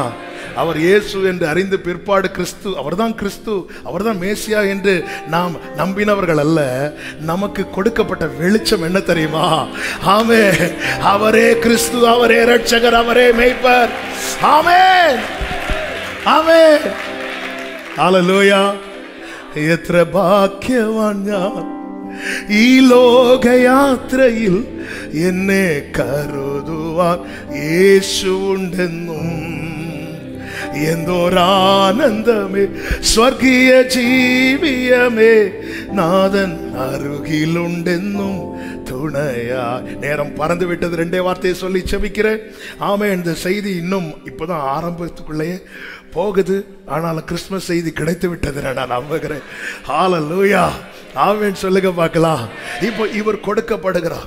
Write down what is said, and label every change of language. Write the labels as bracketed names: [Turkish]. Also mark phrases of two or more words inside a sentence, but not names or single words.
[Tamil] அவர் இயேசு என்று அறிந்து பிற்பாடு கிறிஸ்து, அவர்தான் கிறிஸ்து, அவர்தான் மேசியா என்று நாம் நம்பினவர்கள் அல்ல. நமக்கு கொடுக்கப்பட்ட வெளிச்சம் என்ன தெரியுமா? ஆமென். அவரே கிறிஸ்து, அவரே இரட்சகர், அவரே மேய்ப்பர். ஆமென் ஆமென். ஹல்லேலூயா. [Malayalam] எത്ര ഭാഗ്യവാൻ ഞാൻ, ഈ ലോകയാത്രയിൽ എന്നെ കരുതുവാൻ യേശുണ്ടെന്നും എന്തോരാനന്ദമേ സ്വർഗീയ ജീവിയമേ നാഥൻ അരുകിലുണ്ടെന്നും துணையா. [Tamil] நேரம் பறந்து விட்டது. 2 வார்த்தையை சொல்லி செபிக்கிறேன். ஆமே, இந்த செய்தி இன்னும் இப்பதான் ஆரம்பத்துக்குள்ளேயே போகுது. ஆனாலும் கிறிஸ்துமஸ் செய்தி கிடைத்து விட்டது நான் நம்புகிறேன். ஹல்லேலூயா. ஆமென் சொல்லுங்க பார்க்கலாம். இப்போ இவர் கொடுக்கப்படுகிறார்.